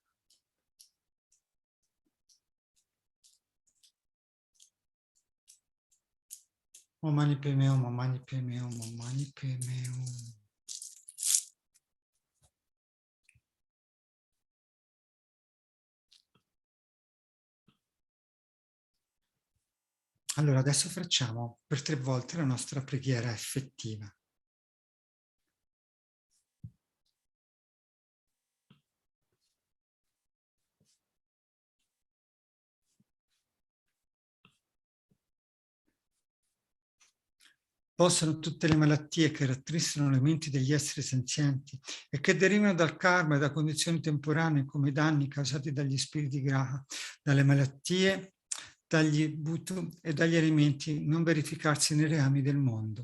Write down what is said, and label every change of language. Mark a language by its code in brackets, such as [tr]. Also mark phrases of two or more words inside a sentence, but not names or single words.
[sa] Om Mani Padme Hum, Om Mani Padme Hum, Om Mani Padme Hum. [it] Allora, adesso facciamo per 3 volte la nostra preghiera effettiva. Possano tutte le malattie che rattristano le menti degli esseri senzienti e che derivano dal karma e da condizioni temporanee come i danni causati dagli spiriti graha, dalle malattie, dagli bhutu e dagli alimenti non verificarsi nei reami del mondo.